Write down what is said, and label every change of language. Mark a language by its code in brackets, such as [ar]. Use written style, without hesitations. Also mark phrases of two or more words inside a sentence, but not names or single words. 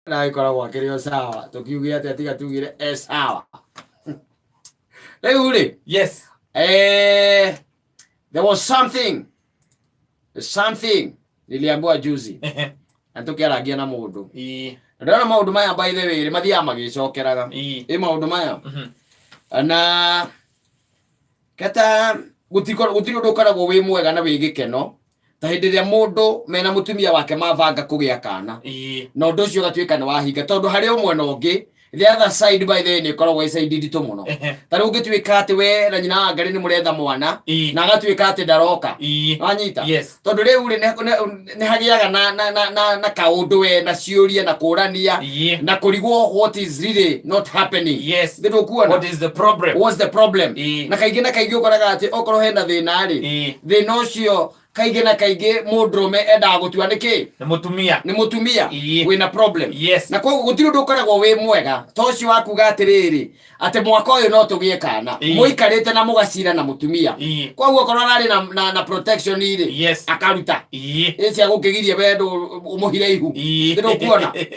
[ki] na ikoragwo akĩrĩ o sawa tũkiuge atĩ tiga tugire sawa rĩu rĩ [en] yes there was something [sw] niliambiwa juzi [ki] na tũkĩarangia na mũndũ ndona maũndũ maya [en] by the way [ki] mathiaga magĩcokeraga maũndũ maya na kata gũtirĩ ũndũ ũkoragwo wĩ mwega na wĩ gĩkeno ta hĩndĩ ĩrĩa mũndũ mena mũtumia wake mabanga kũgĩa kana na ũndũ ũcio ũgatuĩka nĩ wahinga tondũ harĩ ũmwe na ũngĩ [en] the other side by the way [ki] nĩ ĩkoragwo side nditũ mũno ta rĩu ũngĩtuĩka atĩ we na nyina wa Ngarĩ nĩ mũretha mwana na agatuĩka atĩ ndaroka wanyita tondũ rĩu nĩ hagĩaga na kaũndũ we na ciũria na kũrania na kũrigwo [en] what is really not happening ndĩrũkuona what is the problem what's the problem [ki] na kaingĩ ũkoraga atĩ okorwo hena thĩna rĩ thĩna ũcio kaingĩ na kaingĩ mũndũrũme endaga gũtua nĩkĩ nĩ mũtumia wĩna problem na koguo gũtirĩ ũndũ ũkoragwo wĩ mwega ta ũcio wa kuga atĩrĩrĩ atĩ mwaka ũyũ no tũgĩe kana mũikarĩte na mũgacira na mũtumia koguo okorwo ararĩ na protection rĩ akaruta cia gũkĩgiria wendo ũmũhire ihu ndĩrũkuona